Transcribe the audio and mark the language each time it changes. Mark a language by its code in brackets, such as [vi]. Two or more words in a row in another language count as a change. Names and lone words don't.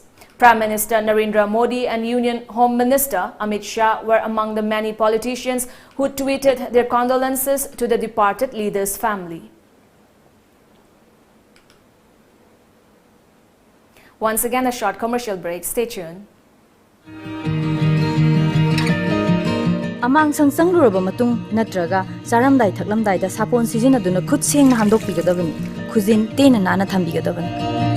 [en] Prime Minister Narendra Modi and Union Home Minister Amit Shah were among the many politicians who tweeted their condolences to the departed leader's family. Once again, a short commercial break. Stay tuned. [mni] Amang sang luraba matung natraga saramdai thaklamdai da sapon sizinaduna khut sengna handokpigadabani khuzin tena nana thambigadabani.